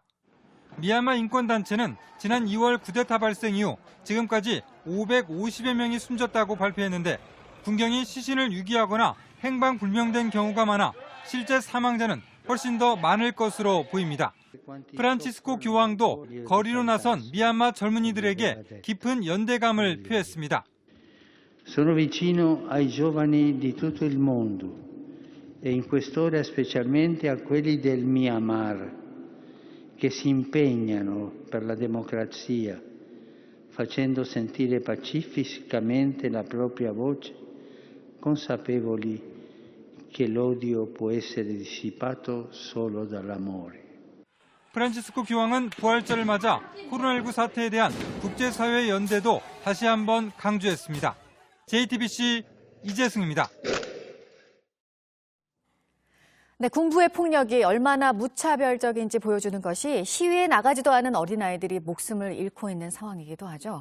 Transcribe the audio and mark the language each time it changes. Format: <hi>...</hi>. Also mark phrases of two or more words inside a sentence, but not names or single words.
<ko>미얀마 인권단체는 지난 2월 쿠데타 발생 이후 지금까지 550여 명이 숨졌다고 발표했는데 군경이 시신을 유기하거나 행방불명된 경우가 많아 실제 사망자는 훨씬 더 많을 것으로 보입니다. 프란치스코 교황도 거리로 나선 미얀마 젊은이들에게 깊은 연대감을 표했습니다.</ko> <it>Sono vicino ai giovani di tutto il mondo e in quest'ora specialmente a quelli del Myanmar che si impegnano per la democrazia, facendo sentire pacificamente la propria voce, consapevoli che l'odio può essere dissipato solo dall'amore.</it> <ko>프란치스코 교황은 부활절을 맞아 코로나19 사태에 대한 국제사회의 연대도 다시 한번 강조했습니다. JTBC 이재승입니다. 네, 군부의 폭력이 얼마나 무차별적인지 보여주는 것이 시위에 나가지도 않은 어린아이들이 목숨을 잃고 있는 상황이기도 하죠.</ko>